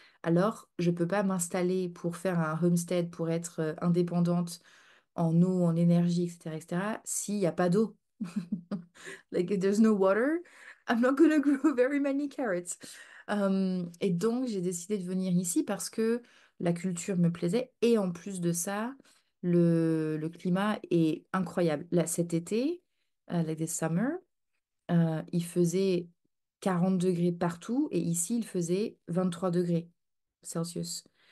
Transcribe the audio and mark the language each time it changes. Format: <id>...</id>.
<fr>Alors, je peux pas m'installer pour faire un homestead, pour être indépendante en eau, en énergie, etc., etc., s'il n'y a pas d'eau.</fr> <en>Like, if there's no water, I'm not gonna grow very many carrots.</en> <fr>Et donc, j'ai décidé de venir ici parce que la culture me plaisait. Et en plus de ça, le climat est incroyable. Là, cet été,</fr> <en>like this summer,</en> <fr>il faisait 40 degrés partout et ici, il faisait 23 degrés Celsius.</fr>